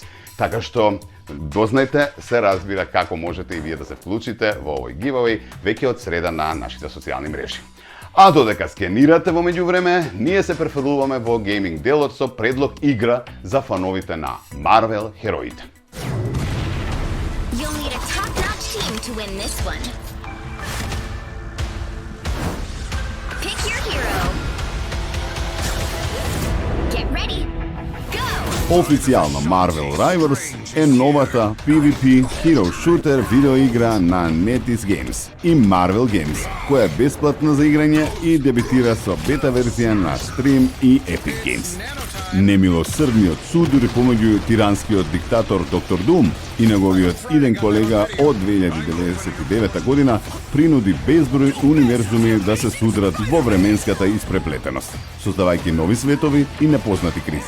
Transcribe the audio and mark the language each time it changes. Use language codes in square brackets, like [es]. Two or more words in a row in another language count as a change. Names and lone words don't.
[mk] Така што дознајте, се разбира како можете и вие да се вклучите во овој giveaway веќе од среда на нашите социјални мрежи. А додека скенирате во меѓувреме, ние се префрлуваме во гейминг делот со предлог игра за фановите на Марвел хероите. [en] You'll need a top-notch team to win this one. Pick your hero. Get ready. Go! [mk] Официјално Marvel Rivals е новата [en] PvP Hero Shooter [mk] видеоигра на NetEase Games и Marvel Games, која е бесплатна за играње и дебитира со бета верзија на Steam и Epic Games. Немилосрдниот суд дури помеѓу тиранскиот диктатор Доктор Дум и неговиот иден колега од 2099 година принуди безброј универзуми да се судрат во временската испреплетеност, создавајќи нови светови и непознати кризи.